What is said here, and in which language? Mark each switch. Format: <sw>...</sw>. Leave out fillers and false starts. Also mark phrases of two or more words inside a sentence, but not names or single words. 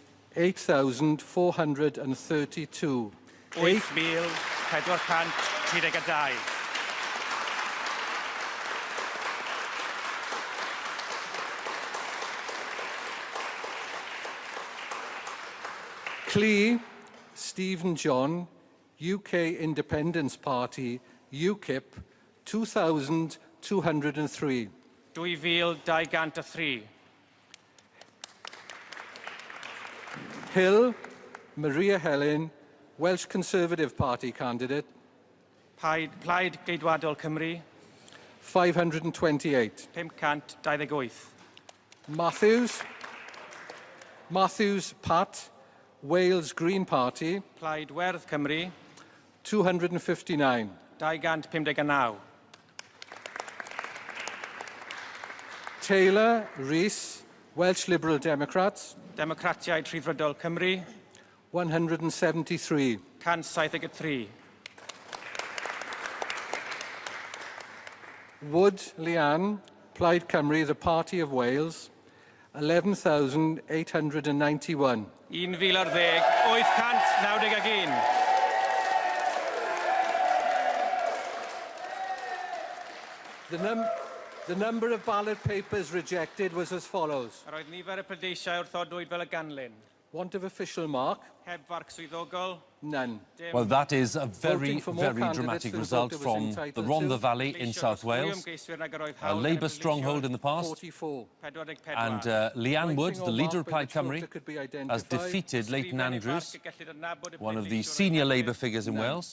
<en>8,432. 8,432. Clee, Stephen John, UK Independence Party, UKIP, 2,203. 2,203. Hill, Maria Helen, Welsh Conservative Party candidate.</en> <cy>Plaid Geidwadol Cymru,</cy> <en>528. 528. Matthews Pat, Wales Green Party,</en> <cy>Plaid Werdd Cymru,</cy> <en>259. 259. Taylor Rees, Welsh Liberal Democrats,</en> <cy>Democratiaid Rhyddfrydol Cymru,</cy> <en>173. 173. Wood Leanne, Plaid Cymru, the Party of Wales, 11,891. 1,891. The number of ballot papers rejected was as follows.</en> <cy>Yr oedd nifer y pleidleisiau wrthodwyd fel y ganlyn.</cy> <en>Want of official mark?</en> <cy>Heb farc swyddogol.</cy> <en>None. Well, that is a very, very dramatic result from the Rhondda Valley in South Wales. A Labour stronghold in the past. And Leanne Wood, the leader of Plaid Cymru, has defeated Leighton Andrews, one of the senior Labour figures in Wales.</en>